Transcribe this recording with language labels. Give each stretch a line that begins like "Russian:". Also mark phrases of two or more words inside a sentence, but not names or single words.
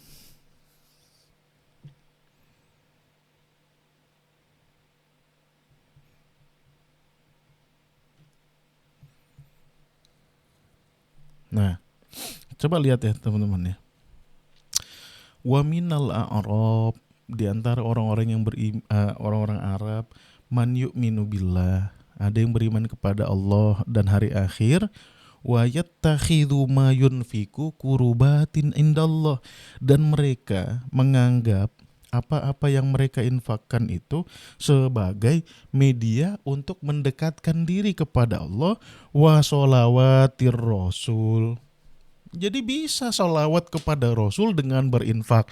Indonesian: Nah, coba lihat ya teman-teman ya.
Arabic: ومن الأعراب,
Indonesian: di antara orang-orang yang orang-orang Arab,
Arabic: من يؤمن بالله,
Indonesian: ada yang beriman kepada Allah dan hari akhir,
Arabic: ويتخذ ما ينفق قربات عند الله,
Indonesian: dan mereka menganggap apa-apa yang mereka infakkan itu sebagai media untuk mendekatkan diri kepada Allah,
Arabic: وصلوات الرسول.
Indonesian: Jadi bisa sholawat kepada Rasul dengan berinfak.